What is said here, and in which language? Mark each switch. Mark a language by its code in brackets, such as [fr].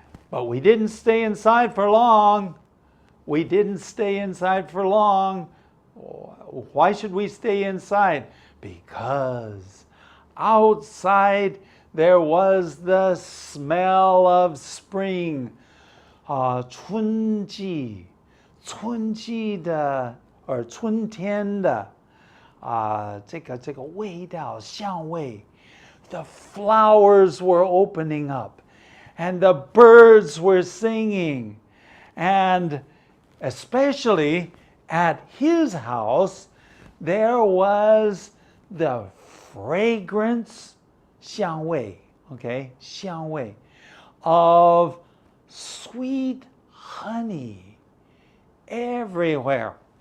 [en] But we didn't stay inside for long. We didn't stay inside for long. Why should we stay inside? Because outside there was the smell of spring. [zh] 春季的春天的这个味道香味。 [en] The flowers were opening up, and the birds were singing, and especially at his house, there was the fragrance 香味 okay, 香味 of sweet honey everywhere.